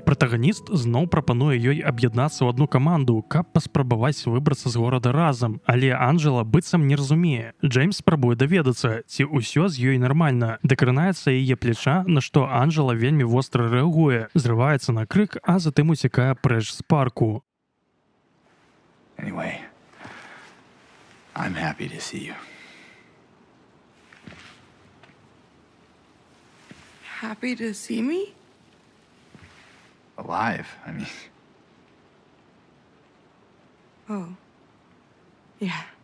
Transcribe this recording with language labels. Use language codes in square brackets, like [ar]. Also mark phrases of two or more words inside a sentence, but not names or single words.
[be] Пратаганіст зноў прапануе ёй аб'яднацца ў адну каманду, каб паспрабаваць выбрацца з горада разам, але Анжела быццам не разумее. Джеймс спрабуе даведацца, ці ўсё з ёй нармальна. Дакранаецца яе плеча, на што Анжела вельмі востра рэагуе, зрываецца на крык, а затым уцякае прэч з парку. [en] Anyway, I'm happy to see you. Happy to see me? Alive, I mean. Oh. Yeah.